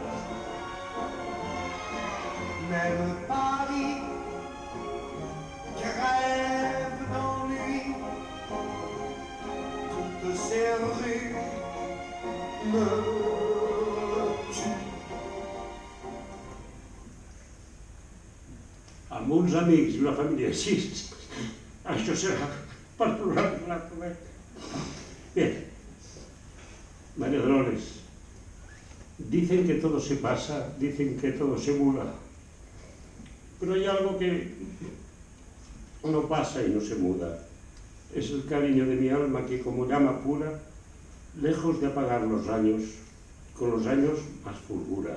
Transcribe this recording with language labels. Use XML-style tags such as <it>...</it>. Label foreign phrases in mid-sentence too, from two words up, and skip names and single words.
<fr>Même Paris crève d'ennui, toutes ces rues me tuent.</fr> <ca>Amb uns amics i una família així, això serà per plorar-la.</ca> <es>Bien, María Dolores, dicen que todo se pasa, dicen que todo se muda, pero hay algo que no pasa y no se muda. Es el cariño de mi alma que, como llama pura, lejos de apagar los años, con los años más fulgura.</es>